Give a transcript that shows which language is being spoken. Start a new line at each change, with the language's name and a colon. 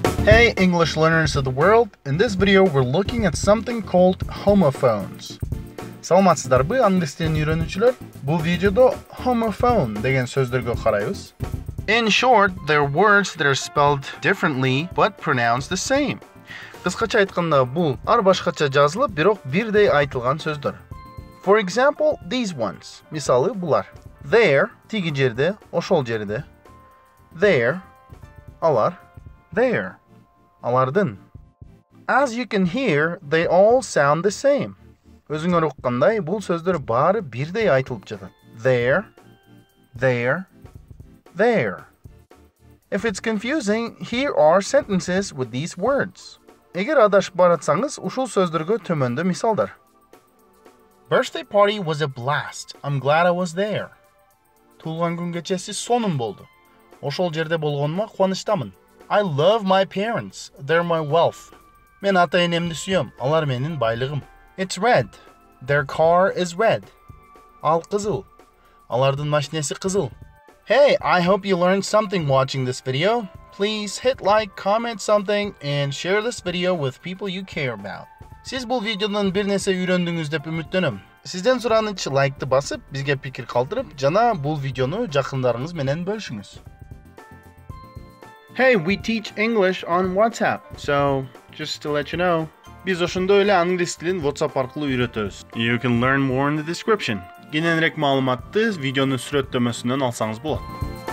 English: Hey English learners of the world, in this video we're looking at something called homophones.
Kyrgyz: Саламатсыздарбы, англис тилин үйрөнүүчүлөр? Бул видеодо homophone деген сөздөргө карайбыз.
English: In short, they're words that are spelled differently but pronounced the same.
Kyrgyz: Кыскача айтканда, бул ар башкача жазылып, бирок бирдей айтылган сөздөр.
English: For example, these ones.
Kyrgyz: Мисалы булар. There, тиги жерде, ошол жерде. There, алар.
English: There, алардын. As you can hear, they all sound the same.
Kyrgyz: Өзүңөр уккандай, бул сөздөр баары бирдей айтылып жатат.
English: There, there, there. If it's confusing, here are sentences with these words.
Kyrgyz: Эгер адашып баратсаңыз, ушул сөздөргө төмөндө мисалдар.
English: Birthday party was a blast. I'm glad I was there.
Kyrgyz: Туулган күн кечеси сонун болду. Ошол жерде болгонума кубанычтамын.
English: I love my parents. They're my wealth.
Kyrgyz: Мен ата-энемди сүйөм. Алар менин байлыгым.
English: It's red. Their car is red.
Kyrgyz: Ал кызыл. Алардын машинеси кызыл.
English: Hey, I hope you learned something watching this video. Please hit like, comment something, and share this video with people you care about.
Kyrgyz: Siz bul videodan bir nese үйрөндүңүз деп үмүттөнөм. Сизден суранычы лайкты басып, бизге пикир калтырып, жана бул видеону жакындарыңыз менен бөлүшүңүз.
English: Hey, we teach English on WhatsApp. So, just to let you know,
Kyrgyz: biz ошондой эле англис тилин WhatsApp аркылуу үйрөтөбүз.
English: You can learn more in the description.
Kyrgyz: Кененирээк маалыматты видеонун сүрөттөмөсүнөн алсаңыз болот.